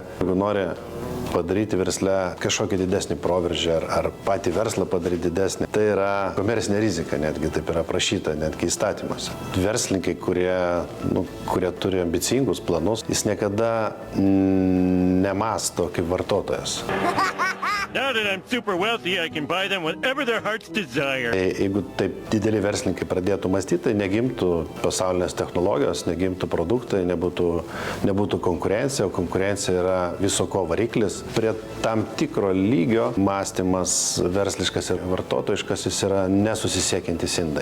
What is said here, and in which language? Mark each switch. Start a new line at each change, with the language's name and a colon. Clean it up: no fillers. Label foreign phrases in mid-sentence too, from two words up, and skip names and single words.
Lithuanian: Jeigu nori padaryti versle kažkokį didesnį proveržį ar patį verslą padaryti didesnį, tai yra komercinė rizika, netgi taip yra aprašyta, netgi įstatymuose. Verslininkai, kurie turi ambicingus planus, jis niekada nemąsto kaip vartotojas.
English: Now that I'm super wealthy, I can buy them whatever their hearts desire.
Lithuanian: Jeigu taip dideli verslininkai pradėtų mąstyti, tai negimtų pasaulinės technologijos, negimtų produktai, nebūtų konkurencija, o konkurencija yra viso ko variklis. Prie tam tikro lygio mąstymas versliškas ir vartotojiškas jis yra nesusisiekiantys indai.